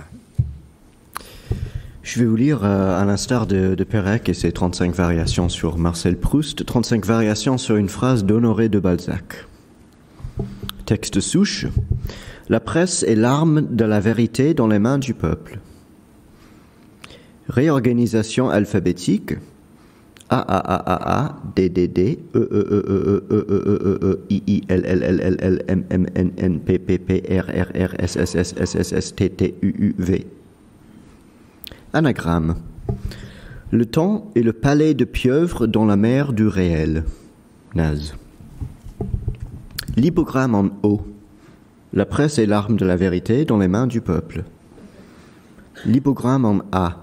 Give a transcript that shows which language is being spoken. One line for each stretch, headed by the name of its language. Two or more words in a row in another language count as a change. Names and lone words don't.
French: Je vais vous lire, à l'instar de Pérec et ses 35 variations sur Marcel Proust, 35 variations sur une phrase d'Honoré de Balzac. Texte souche. La presse est l'arme de la vérité dans les mains du peuple. Réorganisation alphabétique. A A A A A D D D E E E E E E E I I L L L L L M M N N P P P R R R S S S S S S T T U U V. Anagramme. Le temps est le palais de pieuvre dans la mer du réel. Naze. L'hypogramme en O. La presse est l'arme de la vérité dans les mains du peuple. L'hypogramme en A.